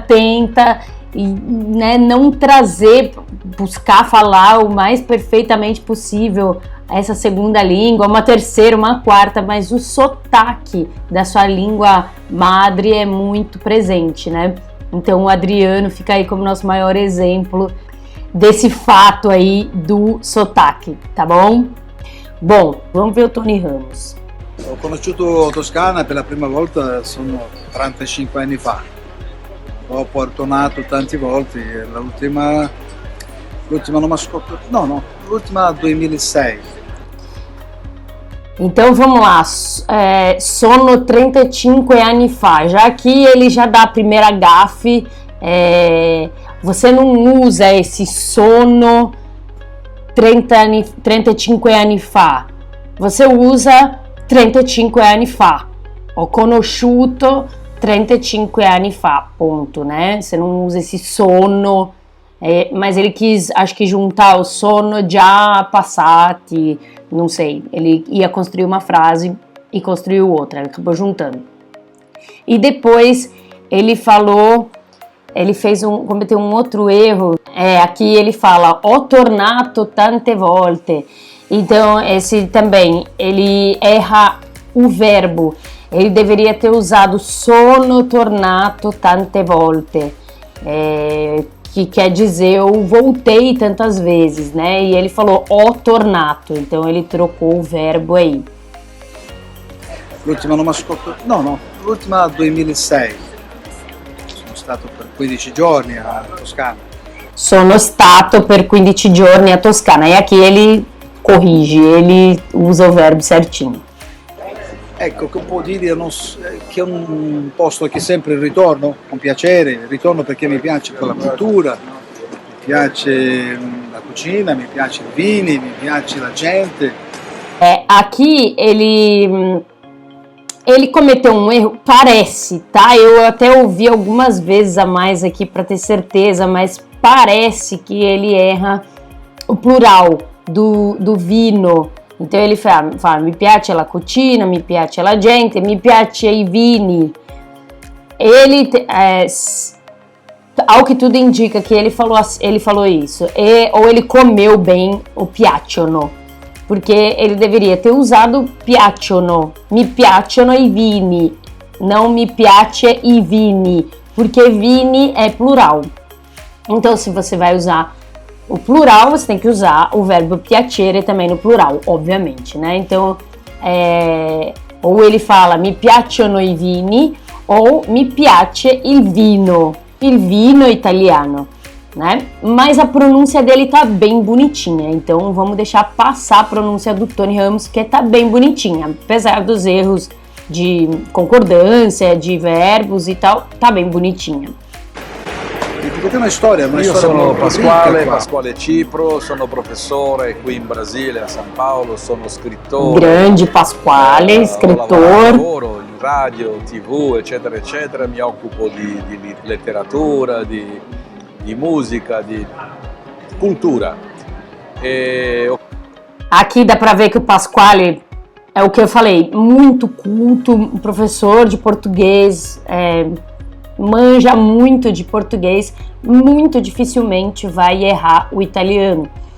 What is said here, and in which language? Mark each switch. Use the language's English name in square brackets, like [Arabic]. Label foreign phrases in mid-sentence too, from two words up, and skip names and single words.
[Portuguese] E, né, não buscar falar o mais perfeitamente possível essa segunda língua, uma terceira, uma quarta, mas o sotaque da sua língua madre é muito presente, né? Então o Adriano fica aí como nosso maior exemplo desse fato aí do sotaque, tá bom? Bom, vamos ver o Tony Ramos. [Italian] Ho conosciuto Toscana per la prima volta sono 35 anni fa. Ho tornato tante volte, l'ultima non mi ha scoperto, no, l'ultima 2006. [Portuguese] Então vamos lá, [Italian] sono 35 anni fa, [Portuguese] já aqui ele já dá a primeira gafe, você não usa esse [Italian] sono 35 anni fa, [Portuguese] você usa [Italian] 35 anni fa. Ho conosciuto 35 anni fa, [Portuguese] ponto, né? Você não usa esse sono, mas ele quis, acho que juntar o [Italian] sono già passati, [Portuguese] não sei. Ele ia construir uma frase e construiu outra, ele acabou juntando. E depois ele falou, cometeu um outro erro. Aqui ele fala, [Italian] ho tornato tante volte. [Portuguese] Então, esse também, ele erra o verbo. Ele deveria ter usado [Italian] sono tornato tante volte, [Portuguese] que quer dizer eu voltei tantas vezes, né? E ele falou [Italian] ho tornato, [Portuguese] então ele trocou o verbo aí. [Italian] L'ultima non mi ascolto, no, l'ultima 2006. Sono stato per 15 giorni a Toscana. Sono stato per 15 giorni a Toscana. [Portuguese] E aqui ele corrige, ele usa o verbo certinho. [Italian] Ecco, che può dire che è un posto che sempre ritorno con piacere, ritorno perché mi piace quella cultura, mi piace la cucina, mi piace i vini, mi piace la gente. [Portuguese] Aqui ele cometeu um erro, parece, tá? Eu até ouvi algumas vezes a mais aqui para ter certeza, mas parece que ele erra o plural do vino. Então ele fala, [Italian] mi piace la cucina, mi piace la gente, mi piace i vini. [Portuguese] Ele, ao que tudo indica que ele falou isso, ou ele comeu bem o piacciono, porque ele deveria ter usado piacciono, [Italian] mi piacciono i vini, [Portuguese] não [Italian] mi piace i vini, [Portuguese] porque vini é plural. Então se você vai usar o plural, você tem que usar o verbo piacere também no plural, obviamente, né? Então, ou ele fala [Italian] mi piacciono i vini, [Portuguese] ou [Italian] mi piace il vino italiano, [Portuguese] né? Mas a pronúncia dele tá bem bonitinha, então vamos deixar passar a pronúncia do Tony Ramos, que tá bem bonitinha, apesar dos erros de concordância, de verbos e tal, tá bem bonitinha. [Italian] Perché è una storia Io sono molto Pasquale, ricca qua. Pasquale Cipro, sono professore qui in Brasile, a San Paolo, sono scrittore. Grande Pasquale, scrittore. Lavoro in radio, TV, eccetera, eccetera. Mi occupo di letteratura, di musica, di cultura. [Portuguese] Aqui dá pra ver que o Pasquale é o que eu falei, muito culto, professor de português, manja muito de português, muito dificilmente vai errar o italiano.